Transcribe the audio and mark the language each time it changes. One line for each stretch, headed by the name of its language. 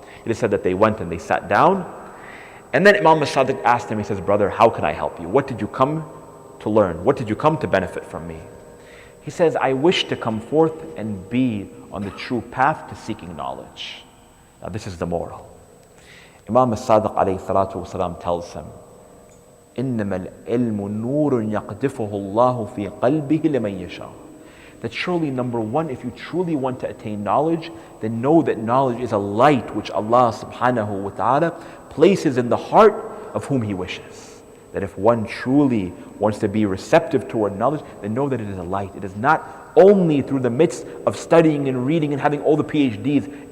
English: It is said that they went and they sat down, and then Imam as-Sadiq asked him, he says, brother, how can I help you? What did you come to learn? What did you come to benefit from me? He says, I wish to come forth and be on the true path to seeking knowledge. Now this is the moral. Imam as-Sadiq alayhi salatu wasalam tells him,
Arabic: إِنَّمَا الْعِلْمُ نُورٌ يَقْدِفُهُ اللَّهُ فِي قَلْبِهِ لِمَنْ يَشَاءُ.
English: That surely, number 1, if you truly want to attain knowledge, then know that knowledge is a light which Allah subhanahu wa ta'ala places in the heart of whom He wishes. That if one truly wants to be receptive toward knowledge, then know that it is a light. It is not only through the midst of studying and reading and having all the PhDs.